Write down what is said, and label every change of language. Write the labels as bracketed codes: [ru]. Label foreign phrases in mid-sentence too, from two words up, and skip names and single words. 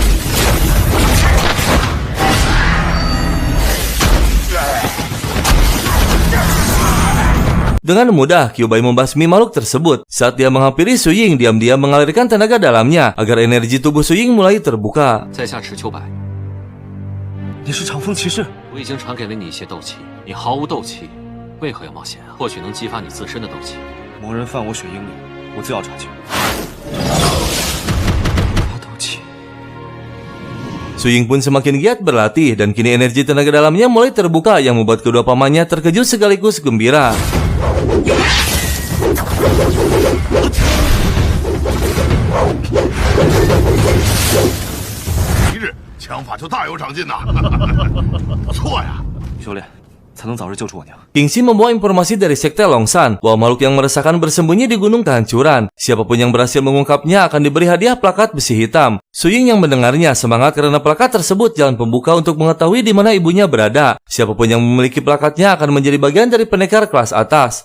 [id] Dengan mudah, Qiu Bai membasmi makhluk tersebut. Saat dia menghampiri Su Ying, diam-diam mengalirkan tenaga dalamnya agar energi tubuh Su Ying mulai terbuka. [zh] 在下池秋柏，你是长风骑士？我已经传给了你一些斗气，你毫无斗气，为何要冒险啊？或许能激发你自身的斗气。某人犯我血鹰令，我自要查清。发斗气。 [id] Su Ying pun semakin giat berlatih dan kini energi tenaga dalamnya mulai terbuka yang membuat kedua pamannya terkejut sekaligus gembira. [zh] 一日枪法就大有长进呐，不错呀。修炼才能早日救出我娘。 [id] King Xin membawa informasi dari sekte Longshan bahwa makhluk yang meresahkan bersembunyi di gunung kehancuran. Siapapun yang berhasil mengungkapnya akan diberi hadiah plakat besi hitam. Su Ying yang mendengarnya semangat karena plakat tersebut jalan pembuka untuk mengetahui di mana ibunya berada. Siapapun yang memiliki plakatnya akan menjadi bagian dari pendekar kelas atas.